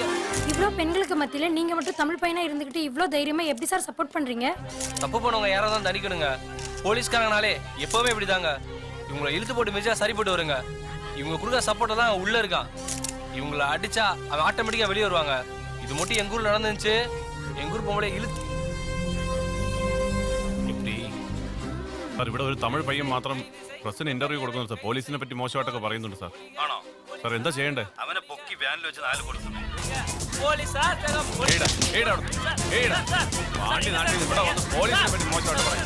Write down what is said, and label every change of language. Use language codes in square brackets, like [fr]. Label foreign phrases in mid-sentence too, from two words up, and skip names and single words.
[ta] இவ்ளோ பெண்களுக்கு மத்தியில நீங்க மட்டும் தமிழ் பையனா இருந்துகிட்டு இவ்ளோ தைரியமா எப்படி சார் சப்போர்ட் பண்றீங்க? தப்பு பண்ணவங்க யாரோ தான் தண்டிக்கணுங்க. போலீஸ்காரங்கனாலே எப்பவுமே இப்படிதாங்க. இவங்களை இழுத்து போட்டு மிச்சா சரி போட்டு வருங்க. இவங்க கொடுக்குற சப்போர்ட் தான் உள்ள இருக்கான். இவங்களை அடிச்சா அவன் ஆட்டோமேட்டிக்கா வெளியே வருவாங்க. இது மட்டும் எங்க ஊர்ல நடந்துச்சு. எங்க ஊர் பொம்பளை ഇழுത്ത് [ml] സാർ ഇവിടെ ഒരു തമിഴ് പയ്യൻ മാത്രം പ്രസിന് ഇന്റർവ്യൂ കൊടുക്കുന്നു സാർ. പോലീസിനെ പറ്റി മോശമായിട്ടൊക്കെ പറയുന്നുണ്ട് സാർ. ആണോ സാർ എന്താ ചെയ്യണ്ടേ? അവനെ പൊക്കി വാനിൽ വെച്ച് 4 കൊടുക്കുന്നു. വാണ്ടി നാട്ടിൽ ഇവിടെ വന്ന് പോലീസിനെ പറ്റി മോശമായിട്ട് പറയും.